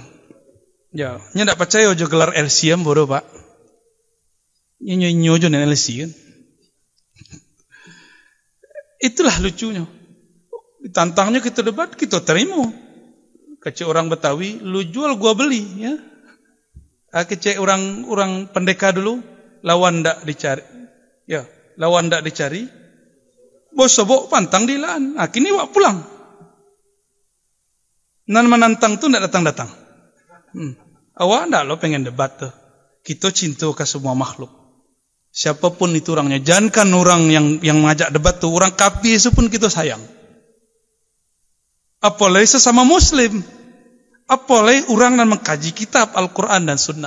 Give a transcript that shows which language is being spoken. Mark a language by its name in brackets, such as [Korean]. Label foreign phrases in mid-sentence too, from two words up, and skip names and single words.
[Indonesian] Ya, ndak percaya aja gelar LCM bodoh Pak. [Minangkabau] Nyojo nen LC kan. Itulah lucunya. [Indonesian] Ditantangnya kita debat, kita terima. Kece orang Betawi, lu jual gua beli ya. [Minangkabau] Kece orang pendeka dulu, lawan ndak dicari. [Indonesian] Ya. [Minangkabau] Lawan tak dicari, bos sobok pantang dilaan. Kini wak pulang. Nan menantang tu tak datang-datang. Awak ndak lo pengen debat tuh. [Indonesian] Kita cinta ke semua makhluk. Siapapun itu orangnya. Jangankan orang yang ngajak debat tuh, orang kafir itu pun kita sayang. Apalagi sesama Muslim. Apalagi orang yang mengkaji kitab Al-Quran dan Sunnah.